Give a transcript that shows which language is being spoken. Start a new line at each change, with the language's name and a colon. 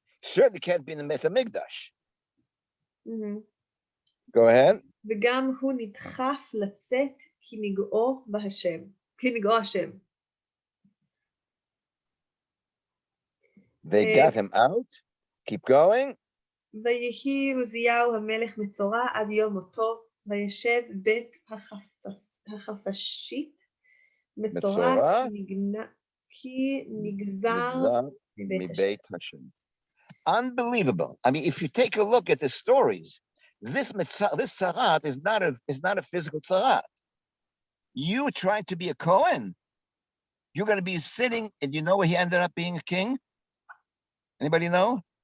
English: Certainly can't be in the Mesa Mikdash. Go ahead.
Hebrew: וגם הוא נדחף לצאת כנגעו השם.
English: They got him out. Keep going.
Hebrew: ויהי עוזיהו המלך מצורע עד יום מותו, וישב בית החפשית מצורע כי נגזר מבית
English: Hashem. Unbelievable. I mean, if you take a look at the stories, this tzarat is not a physical tzarat. You trying to be a Kohen, you're going to be sitting, and you know where he ended up being a king? Anybody know?